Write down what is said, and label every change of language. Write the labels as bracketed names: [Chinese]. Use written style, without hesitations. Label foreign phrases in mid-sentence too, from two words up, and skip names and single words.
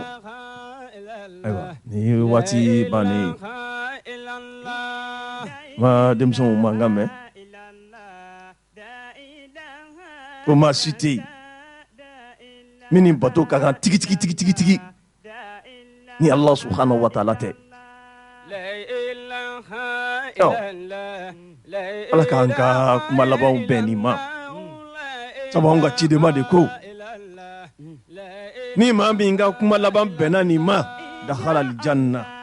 [Bambara] Ayiwa ni waati bannen ma denmisɛnw mankan mɛn ko maa si tɛ yen min ni bato ka kan tigi ni [Arabic] Allah subhanahu wa ta'ala [Bambara] tɛ. Ala k'an ka kuma labanw bɛn nin ma sabu anw ka cidema de ko ni maa min ka kuma laban bɛnna nin ma [Arabic] dakhala aljanna.